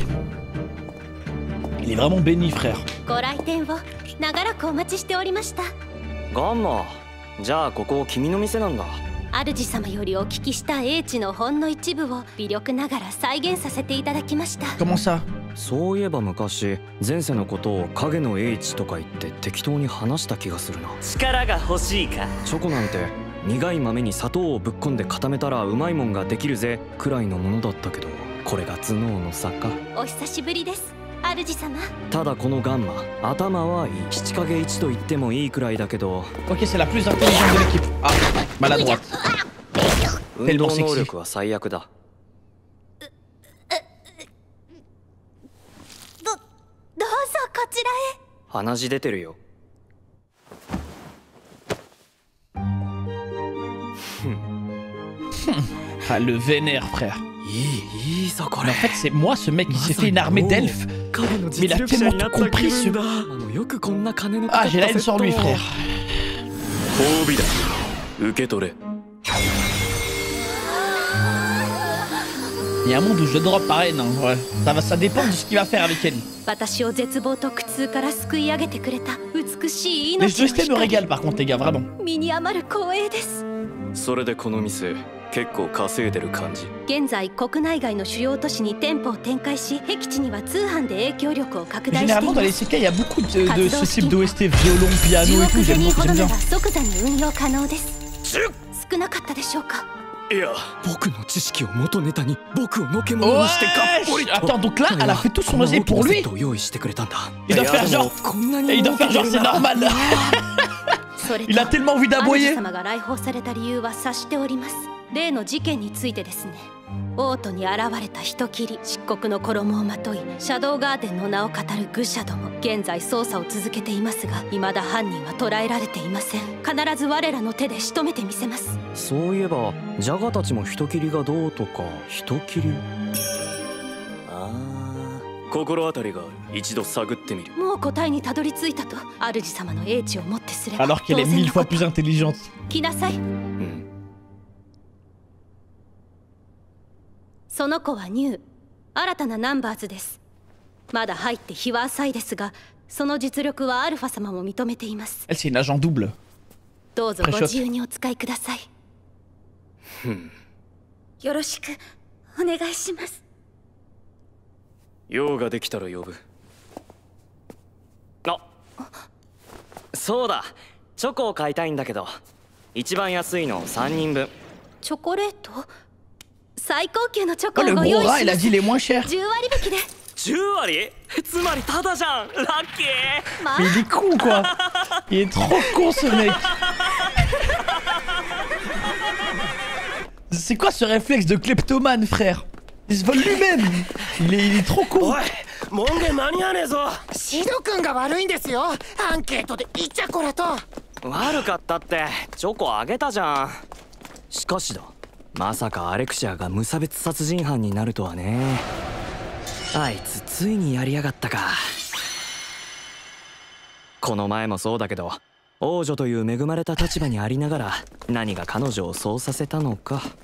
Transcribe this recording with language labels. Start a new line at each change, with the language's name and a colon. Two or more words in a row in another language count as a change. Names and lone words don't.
French: Il est vraiment béni, frère.
Japanese: ご来店を長らくお待ちしておりました。ガンマ、じゃあここ君の店なんだ。主様よりお聞きした英知のほんの一部を微力ながら再現させていただきました。
French: Comment ça？
Japanese: そういえば昔前世のことを影の英知とか言って適当に話した気がするな。力が欲しいか？チョコなんて苦い豆に砂糖をぶっ込んで固めたらうまいもんができるぜくらいのものだったけど、これが頭脳の差か。お久しぶりです、主様。ただこのガンマ、頭はいい。七影一と言ってもいいくらいだけど。
French: Ok, c'est la plus intelligente de l'équipe. Ah. Maladroite. Tellement sexy.
Japanese: 運動能力は最悪だ。どうぞこちらへ。鼻血出てるよ。
French: Ah, le vénère, frère. Mais en fait, c'est moi, ce mec, qui s'est fait une armée d'elfes. Mais il a tellement tout compris, ce... Ah, j'ai la haine sur lui, frère. Il y a un monde où je drop par haine, hein. Ouais. Ça dépend de ce qu'il va faire avec Ellie. Les OST me régalent par contre, les gars, vraiment.
Japanese: それでこの店結構稼いでる感じ。現在国内外の主要都市に店舗を展開し、僻地には通販で影響力を拡大しています。
French: Généralement dans les CK il y a beaucoup de ce type d'OST, violon, piano et tout, j'aime bien.
Japanese: 即座に運用可能です。少なかったでしょうか。いや、僕の知識を元ネタに僕をのけ者にしてがっぽりと。 Attends, donc là, elle a fait tout son osé pour lui. Il doit faire genre, c'est normal. Il a tellement envie d'aboyer. 様が来訪された理由は察しております。例の事件についてですね。王都に現れた人斬り、漆黒の衣をまとい、シャドウガーデンの名を語る愚者ども。現在捜査を続けていますが、未だ犯人は捕らえられていません。必ず我らの手で仕留めてみせます。そういえば、ジャガたちも人斬りがどうとか、人斬り。ああ、心当たりがある。一度探ってみる。もう答えにたどり着いたと、主様の英知をもってすれば。
French: Alors qu'elle est 1000 fois plus intelligente.
Japanese: 来なさい。その子はニュー、新たなナンバーズです。まだ入って日は浅いですが、その実力はアルファ様も認めています。
French: Elle c'est une agent double.
Japanese: どうぞご自由にお使いください。よろしくお願いします。用ができたら呼ぶ。あ、そうだ、チョコを買いたいんだけど、一番安いの3人分。チョコレート？最高級のチョコをご用意します。10割引きで。 10割？つまりタダじゃん。ラッキー。
French: Mais il est con quoi. Il est trop con ce mec. C'est quoi ce réflexe de kleptomane, frère? Il se vole lui-même. Il est trop con.
Japanese: 門限間に合わねえぞ。シド君が悪いんですよ。アンケートでイチャコラと。悪かったってチョコあげたじゃん。しかしだ、まさかアレクシアが無差別殺人犯になるとはね。あいつついにやりやがったか。この前もそうだけど、王女という恵まれた立場にありながら何が彼女をそうさせたのか。